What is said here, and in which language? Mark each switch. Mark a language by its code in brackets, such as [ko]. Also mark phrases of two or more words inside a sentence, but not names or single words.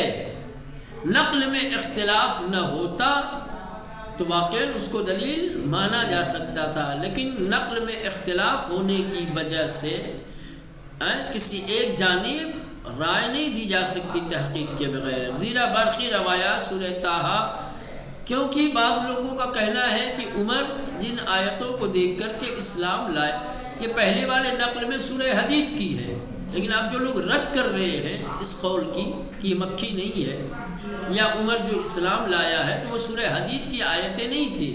[ur] نقل میں اختلاف نہ ہوتا تو واقعاً اس کو دلیل مانا جا سکتا تھا، لیکن نقل میں اختلاف ہونے کی وجہ سے کسی ایک جانب رائے نہیں دی جا سکتی تحقیق کے بغیر. [fa] زیرا برقی روایات [ur] سورہ طٰہٰ، کیونکہ بعض لوگوں کا کہنا ہے کہ عمر جن آیتوں کو دیکھ کر کے اسلام لائے یہ پہلے والے نقل میں سورہ حدید کی ہے، لیکن اب جو لوگ رد کر رہے ہیں اس قول کی کہ یہ مکی نہیں ہے یا عمر جو اسلام لایا ہے تو وہ سورہ حدید کی آیتیں نہیں تھی.